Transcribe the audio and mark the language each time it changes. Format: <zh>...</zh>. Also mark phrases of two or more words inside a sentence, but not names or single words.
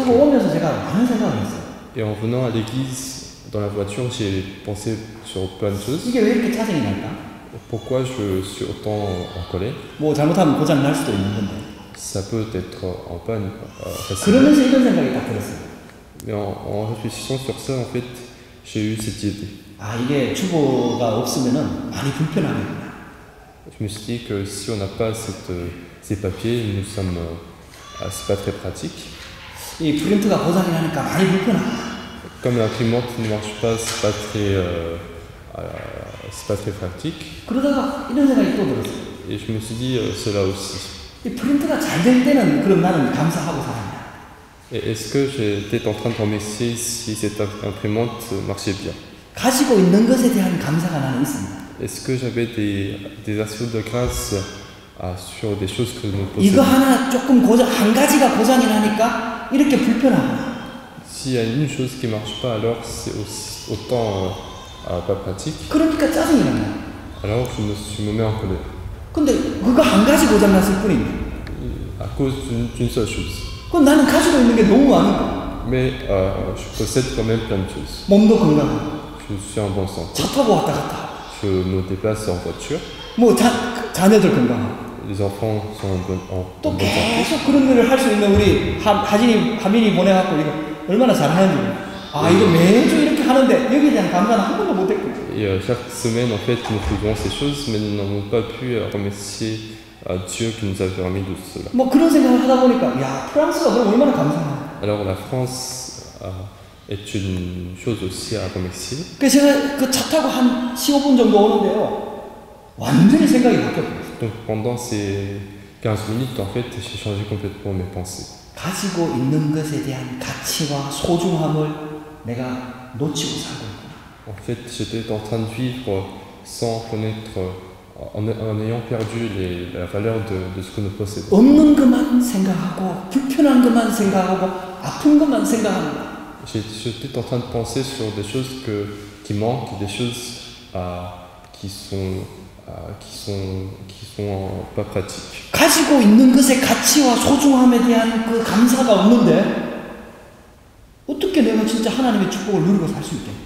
<fr>Et en venant à l'église, dans la voiture, j'ai pensé sur plein de choses. Pourquoi je suis autant en colère? Ça peut être en panne facilement. Mais en réfléchissant sur ça, en fait, j'ai eu cette idée.</fr> <ko>이게 주보가 없으면은 많이 불편하겠구나.</ko> <fr>Je me suis dit que si on n'a pas ces papiers, c'est pas très pratique.</fr> <ko>이 프린트가 고장이 나니까 많이 불편하다.</ko> <fr>Comme l'imprimante ne marche pas, c'est pas très pratique.</fr> <ko>그러다가 이런 생각이 또 들었어요.</ko> <fr>Et je me suis dit cela aussi.</fr> <ko>이 프린트가 잘 될 때는 그럼 나는 감사하고 살았냐?</ko> <fr>Et est-ce que j'étais en train de remercier si cette imprimante marchait bien?</fr> <ko>가지고 있는 것에 대한 감사가 나는 있습니다.</ko> <fr>Est-ce que j'avais des actions de grâce sur des choses que nous possédons?</fr> <ko>이거 하나 조금 한 가지가 고장이 나니까 이렇게 불편하구나.</ko> <fr>S'il y a une chose qui marche pas, alors c'est autant pas pratique.</fr> <ko>그러니까 짜증이 난다.</ko> <fr>Alors je me mets en colère.</fr> <ko>근데 그거 한 가지 고장 났을 뿐인데.</ko> <fr>À cause d'une seule chose.</fr> <ko>그건 나는 가지고 있는 게 너무 많은 거야.</ko> <fr>Mais je possède quand même plein de choses.</fr> <ko>몸도 건강하고.</ko> <fr>Je suis en bonne santé.</fr> <ko>차 타고 왔다 갔다.</ko> <fr>Je me déplace en voiture.</fr> <ko>뭐 자녀들 건강하고.</ko> <fr>Les enfants sont en bonne</fr> <ko>또</ko> <fr>santé.</fr> <ko>계속 그런 일을 할 수 있는 우리 하민이 보내갖고 이거 얼마나 잘하는지. 이거 매주 이렇게 하는데 여기에 대한 감사는 한 번도 못했고.</ko> <fr>Et chaque semaine, en fait, nous faisons ces choses, mais nous n'avons pas pu remercier Dieu qui nous a permis de cela.</fr> <ko>뭐 그런 생각을 하다 보니까 야 프랑스가 그럼 얼마나 감사하나.</ko> <fr>Alors la France est une chose aussi à remercier.</fr> <ko>그래서 제가 그 차 타고 한 15분 정도 오는데요. 완전히 생각이 바뀌었어요.</ko> <fr>Donc pendant ces 15 minutes, en fait, j'ai changé complètement mes pensées.</fr> <ko>가지고 있는 것에 대한 가치와 소중함을 내가 놓치고 살고 있구나.</ko> <fr>En fait, j'étais en train de vivre sans connaître, en ayant perdu la valeur de ce que nous possédons.</fr> <ko>없는 것만 생각하고 불편한 것만 생각하고 아픈 것만 생각합니다.</ko> <fr>J'étais en train de penser sur des choses qui manquent, des choses qui sont pas pratiques.</fr> <ko>가지고 있는 것의 가치와 소중함에 대한 그 감사가 없는데 어떻게 내가 진짜 하나님의 축복을 누리고 살 수 있겠냐?</ko>